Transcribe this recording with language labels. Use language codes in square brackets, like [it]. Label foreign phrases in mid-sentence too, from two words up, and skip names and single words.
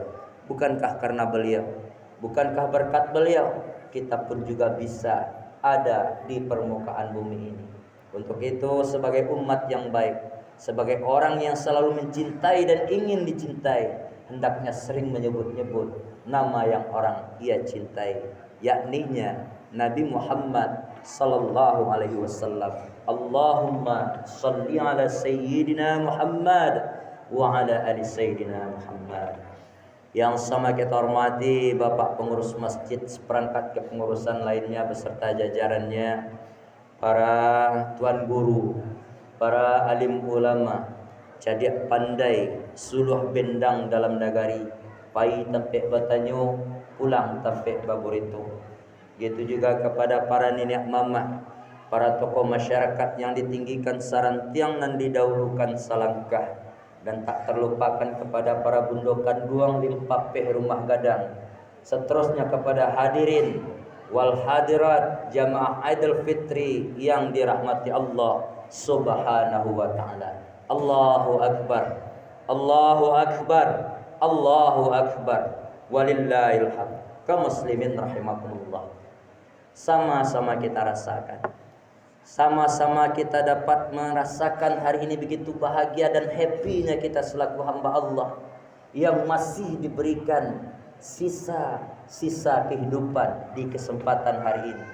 [id] Bukankah karena beliau, bukankah berkat beliau, kita pun juga bisa ada di permukaan bumi ini. Untuk itu sebagai umat yang baik, sebagai orang yang selalu mencintai dan ingin dicintai, hendaknya sering menyebut-nyebut nama yang orang ia cintai, yakninya Nabi Muhammad [ar] صلى الله عليه وسلم. اللهم صل على سيدنا محمد وعلى آل سيدنا محمد. [id] Yang sama kita hormati Bapak pengurus masjid, seperangkat kepengurusan lainnya beserta jajarannya, para tuan guru, para alim ulama, [min] cadik pandai, suluh bendang dalam nagari, pai tampek batanyo, pulang tampek baburito. [id] Gitu juga kepada para nenek mama, para tokoh masyarakat yang ditinggikan sarantiang dan didahulukan salangkah. Dan tak terlupakan kepada para [min] bundokan duang limpapeh rumah gadang. [id] Seterusnya kepada [ar] الحاضرين والحاضرات [id] jamaah Idul Fitri yang dirahmati Allah [ar] سبحانه وتعالى. الله أكبر الله أكبر. الله أكبر ولله الحمد. قوم المسلمين رحمكم الله. [id] Sama-sama kita rasakan. Sama-sama kita dapat merasakan hari ini begitu bahagia dan happy-nya kita selaku hamba Allah yang masih diberikan sisa-sisa kehidupan di kesempatan hari ini.